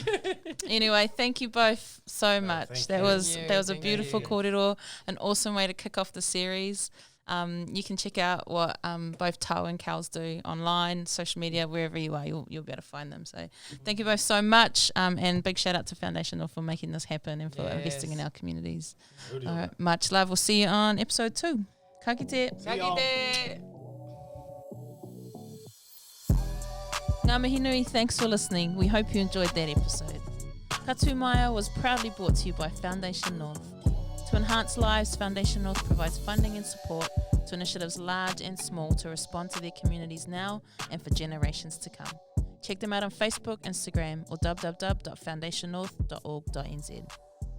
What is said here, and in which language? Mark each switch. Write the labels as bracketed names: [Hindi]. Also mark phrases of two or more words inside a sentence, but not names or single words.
[English] Anyway, thank you both so much. That was a beautiful kōrero, an awesome way to kick off the series. You can check out what both Tau and Cal's do online, social media, wherever you are, you'll be able to find them. So thank you both so much, and big shout out to Foundation North for making this happen and for investing in our communities. All right, much love. We'll see you on episode 2. [Māori] Ka kite. Ka kite. Ngā mihi nui, [English] thanks for listening. We hope you enjoyed that episode. Ka Tū Maia was proudly brought to you by Foundation North. To enhance lives, Foundation North provides funding and support to initiatives large and small to respond to their communities now and for generations to come. Check them out on Facebook, Instagram, or www.foundationnorth.org.nz.